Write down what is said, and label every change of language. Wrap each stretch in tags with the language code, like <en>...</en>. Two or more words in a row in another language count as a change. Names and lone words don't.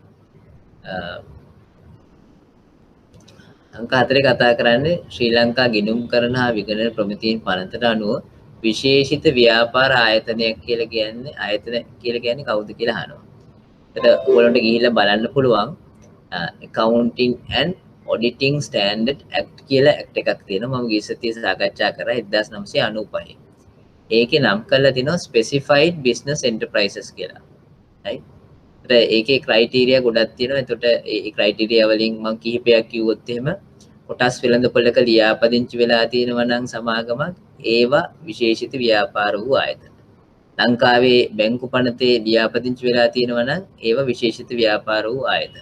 <si>අංක 4 කතා කරන්නේ ශ්‍රී ලංකා ගිණුම් කරන හා විගණන ප්‍රමිතීන් පනතට අනුව විශේෂිත ව්‍යාපාර ආයතනයක් කියලා කියන්නේ කවුද කියලා අහනවා. එතකොට ඔයගොල්ලන්ට ගිහිල්ලා බලන්න පුළුවන්</si> <en>accounting and auditing standard act</en> <si>කියලා act එකක් තියෙනවා. මම ගිය සතියේ සාකච්ඡා කරා 1995. ඒකේ නම් කරලා තිනවා</si> <en>specified business enterprises</en> <si>කියලා. right? ඒකේ ක්‍රයිටීරියා ගොඩක් තියෙනවා. එතකොට ඒ ක්‍රයිටීරියා වලින් මම කිහිපයක් කිව්වොත් එහෙම කොටස් වෙළඳපොළක ලියාපදිංචි වෙලා තියෙනවා නම් සමාගමක් ඒවා විශේෂිත ව්‍යාපාර වූ ආයතන. ලංකාවේ බැංකු පනතේ ලියාපදිංචි වෙලා තියෙනවා නම් ඒවා විශේෂිත ව්‍යාපාර වූ ආයතන.</si>